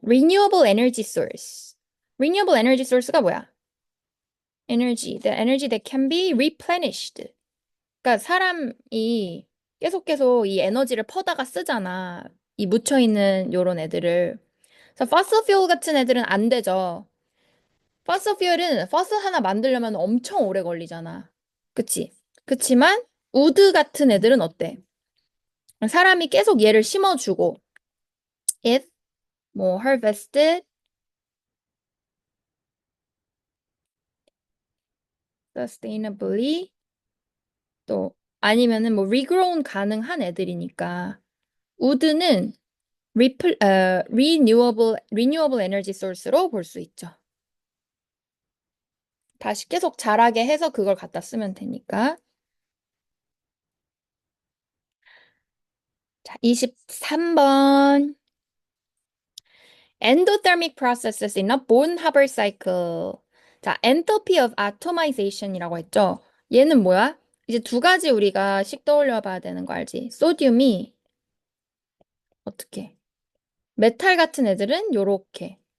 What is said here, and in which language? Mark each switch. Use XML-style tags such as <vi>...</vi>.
<en>Renewable energy source. Renewable energy source가 뭐야? Energy. The energy that can be replenished.</en> <ko>그러니까 사람이 계속 이 에너지를 퍼다가 쓰잖아. 이 묻혀있는 요런 애들을. 그래서 fossil fuel 같은 애들은 안 되죠. fossil fuel은 fossil 하나 만들려면 엄청 오래 걸리잖아. 그치? 그치만 우드 같은 애들은 어때? 사람이 계속 얘를 심어주고 if 뭐 harvested, sustainably, 또 아니면은 뭐 regrown 가능한 애들이니까 wood는 renewable energy source로 볼 수 있죠. 다시 계속 자라게 해서 그걸 갖다 쓰면 되니까. 자, 23번.</ko> <en>Endothermic processes in a Bonhoeffer cycle.</en> <ko>자, entropy of atomization이라고 했죠. 얘는 뭐야? 이제 두 가지 우리가 식 떠올려 봐야 되는 거 알지? 소듐이 어떻게? 메탈 같은 애들은 요렇게.</ko>